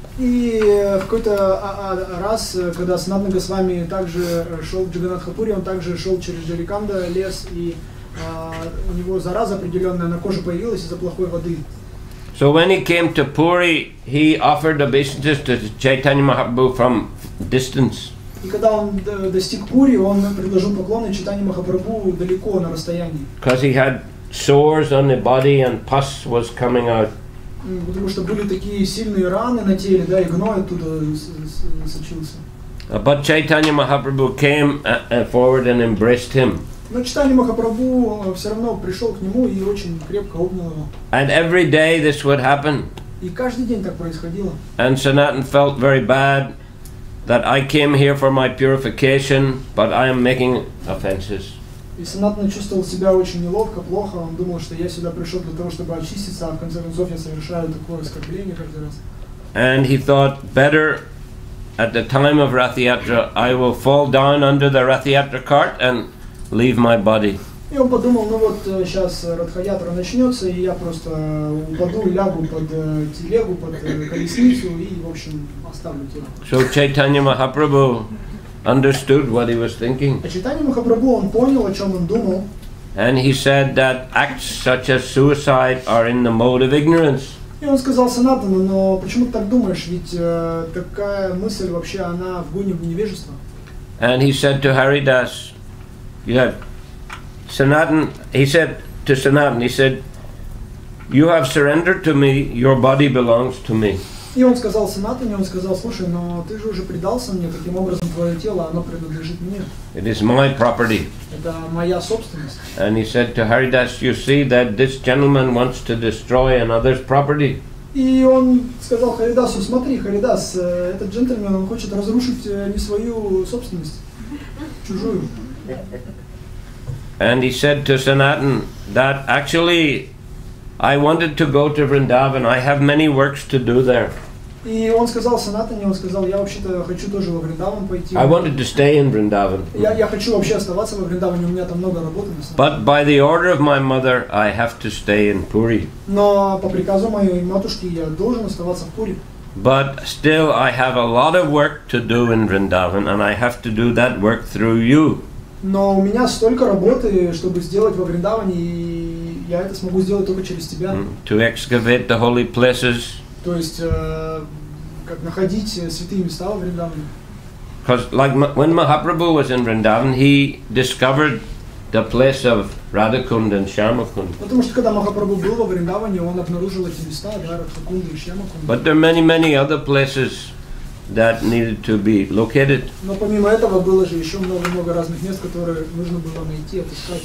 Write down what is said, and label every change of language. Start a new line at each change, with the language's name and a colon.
Russian: И в какой-то раз, когда Санатана Госвами также шел в Джаганнатха-пури, он также шел через Джариканда лес, и у него зараза определенная на коже появилась из-за плохой воды.
English: So when he came to Puri, he offered obeisances to Chaitanya Mahaprabhu from distance.
Russian: И когда он достиг Пури, он предложил поклоны Чайтанье Махапрабху далеко на расстоянии.
English: Because he had sores on the body and pus was coming out.
Russian: Потому что были такие сильные раны на теле, да, и гной оттуда сочился.
English: But Chaitanya Mahaprabhu came forward and embraced him.
Russian: Но Чайтанья Махапрабху все равно пришел к нему и очень крепко обнял его.
English: And every day this would happen.
Russian: И каждый день так происходило.
English: And Sanatana felt very bad that I came here for my purification, but I am making offenses.
Russian: И Санатана чувствовал себя очень неловко, плохо. Он думал, что я сюда пришел для того, чтобы очиститься, а в конце концов я совершаю такое оскорбление каждый раз.
English: And he thought, better at the time of Rath Yatra, I will fall down under the Rath Yatra cart and leave my body.
Russian: И он подумал, ну вот сейчас Радха-ятра начнется, и я просто упаду, лягу под телегу, под колесницу и, в общем, оставлю тело.
English: So Chaitanya Mahaprabhu understood what he was thinking.
Russian: А Чайтанья Махапрабху, он понял, о чем он думал.
English: And he said that acts such as suicide are in the mode of ignorance.
Russian: И он сказал Санатану, но почему ты так думаешь, ведь такая мысль вообще, она в гуне невежества.
English: And he said to Haridas, Sanatana, he said to Sanatana, he said, you have surrendered to me, your body belongs to me.
Russian: И он сказал Санатане, он сказал: слушай, но ты же уже предался мне, таким образом твое тело, оно принадлежит мне.
English: It is my property.
Russian: Это моя собственность.
English: And he said to Haridas, you see that this gentleman wants to destroy another's property.
Russian: И он сказал Харидасу: смотри, Харидас, этот джентльмен, он хочет разрушить не свою собственность, чужую.
English: And he said to Sanatan that actually I wanted to go to Vrindavan. I have many works to do there.
Russian: И он сказал Санатане, он сказал: я вообще-то хочу тоже во Вриндаван пойти.
English: I wanted to stay in Vrindavan.
Russian: Я хочу вообще оставаться во Вриндаване, у меня там много работы.
English: But by the order of my mother, I have to stay in Puri.
Russian: Но по приказу моей матушки я должен оставаться в Пури.
English: But still, I have a lot of work to do in Vrindavan, and I have to do that work through you.
Russian: Но у меня столько работы, чтобы сделать во Вриндаване, и я это смогу сделать только через тебя.
English: To excavate the holy places.
Russian: То есть, как находить святые места во Вриндаване.
English: Because like when Mahaprabhu was in Vrindavan, he discovered the place of Radhakund and Shyamakund.
Russian: Потому что когда Махапрабху был во Вриндаване, он обнаружил эти места, да, Радхакунду и Шьямакунду.
English: But there are many other places that needed to be located.
Russian: Но помимо этого было же еще много разных мест, которые нужно было найти, отыскать.